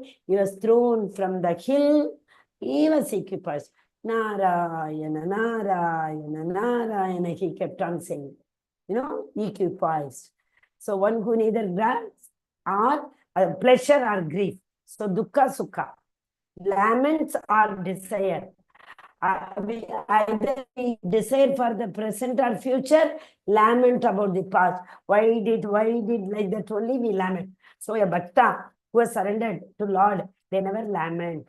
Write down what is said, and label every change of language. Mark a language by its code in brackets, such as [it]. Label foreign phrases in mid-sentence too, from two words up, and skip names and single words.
[en] He was thrown from the hill. He was equipoised. Narayana, Narayana, Narayana. He kept on saying, equipoised. So one who neither grants or pleasure or grief. [sa] So dukkha, sukha. [en] Laments or desire. Either we desire for the present or future, lament about the past. Why did like that only we lament. So a bhakta who has surrendered to Lord, they never lament.